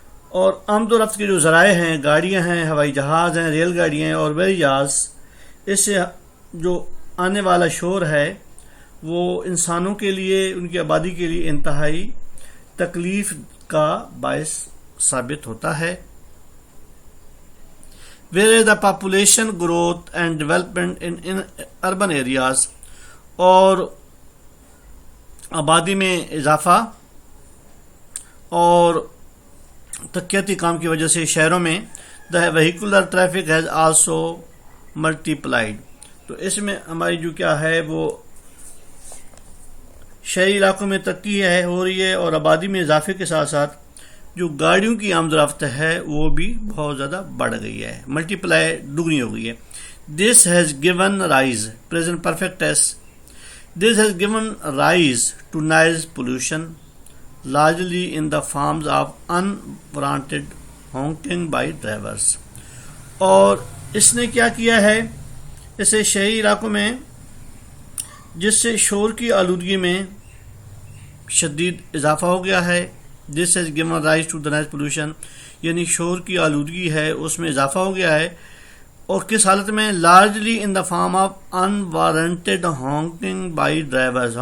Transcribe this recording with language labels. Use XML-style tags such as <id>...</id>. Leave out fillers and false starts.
<ur>اور آمد و رفت کے جو ذرائع ہیں، گاڑیاں ہیں، ہوائی جہاز ہیں، ریل گاڑیاں ہیں اور بحری جہاز، اس سے جو آنے والا شور ہے وہ انسانوں کے لیے، ان کی آبادی کے لیے انتہائی تکلیف کا باعث ثابت ہوتا ہے.</ur> <en>Whereas the population growth and development in urban areas،</en> <ur>اور آبادی میں اضافہ اور ترقیاتی کام کی وجہ سے شہروں میں</ur> <en>the vehicular traffic has also multiplied.</en> <ur>تو اس میں ہماری جو کیا ہے وہ شہری علاقوں میں ترقی ہو رہی ہے اور آبادی میں اضافے کے ساتھ ساتھ جو گاڑیوں کی آمد و رفت ہے وہ بھی بہت زیادہ بڑھ گئی ہے، ملٹیپلائی دگنی ہو گئی ہے.</ur> <en>This has given rise present perfect tense. This has given rise to noise pollution, largely in the forms of unwarranted honking by drivers.</en> <ur>اور اس نے کیا کیا ہے، اسے شہری علاقوں میں جس سے شور کی آلودگی میں شدید اضافہ ہو گیا ہے.</ur> <en>This has given rise to the noise pollution،</en> <ur>یعنی شور کی آلودگی ہے اس میں اضافہ ہو گیا ہے. اور کس حالت میں؟</ur> <en>largely in the form of unwarranted honking by drivers.</en>